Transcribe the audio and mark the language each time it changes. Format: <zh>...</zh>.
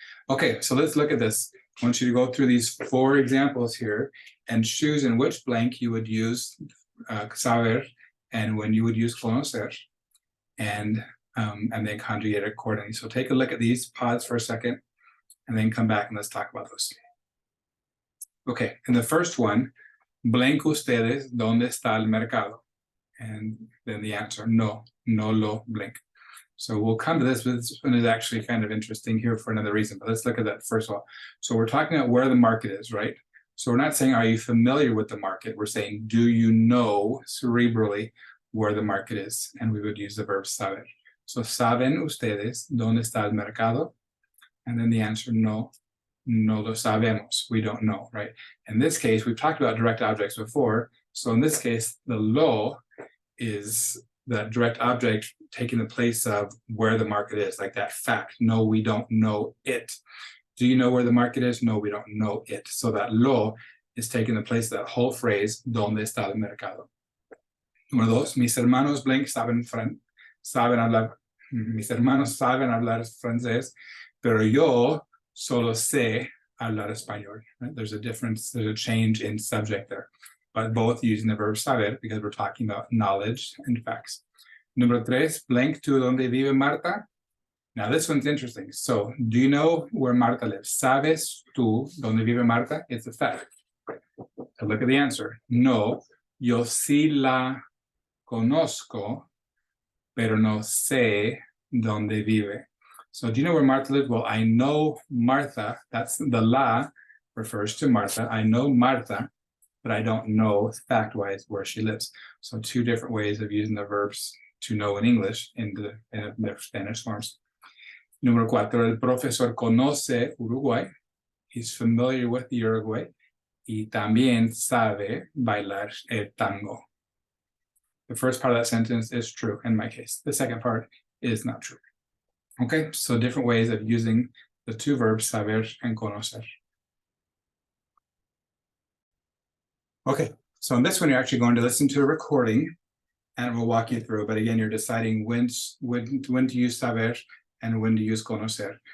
<en>Okay, so let's look at this. I want you to go through these 4 examples here and choose in which blank you would use saber and when you would use conocer, and then conjugate it accordingly. So take a look at these, pause for a second, and then come back and let's talk about those. Okay, in the first one, blank</en> <es>ustedes, ¿dónde está el mercado?</es> <en>And then the answer,</en> <es>no lo</es> <en>blank. So we'll come to this, but this one is actually kind of interesting here for another reason, but let's look at that first of all. So we're talking about where the market is, right? So we're not saying, are you familiar with the market? We're saying, do you know cerebrally where the market is? And we would use the verb saber.</en> <es>So saben ustedes dónde está el mercado?</es> <en>And then the answer,</en> <es>no lo sabemos.</es> <en>We don't know, right? In this case, we've talked about direct objects before. So in this case, the lo is that direct object taking the place of where the market is, like that fact. No, we don't know it. Do you know where the market is? No, we don't know it. So that lo is taking the place of that whole phrase,</en> <es>¿dónde está el mercado? Número 2, mis hermanos blank saben hablar, mis hermanos saben hablar francés, pero yo solo sé hablar español.</es> <en>Right? There's a difference, there's a change in subject there, but both using the verb saber because we're talking about knowledge and facts.</en> <es>Número 3, blank, ¿tú dónde vive Marta?</es> <en>Now this one's interesting. So, do you know where Marta lives?</en> <es>¿Sabes tú dónde vive Marta?</es> <en>It's a fact. So look at the answer.</en> <es>No, yo sí la conozco, pero no sé dónde vive.</es> <en>So do you know where Marta lives? Well, I know Martha. That's the la refers to Martha. I know Marta, but I don't know fact-wise where she lives. So 2 different ways of using the verbs to know in English in the Spanish forms.</en> <es>Número 4, el profesor conoce Uruguay.</es> <en>He's familiar with Uruguay.</en> <es>Y también sabe bailar el tango.</es> <en>The first part of that sentence is true in my case. The second part is not true. Okay, so different ways of using the 2 verbs, saber and conocer. Okay, so in this one, you're actually going to listen to a recording and we'll walk you through. But again, you're deciding when to use saber and when to use conocer.</en>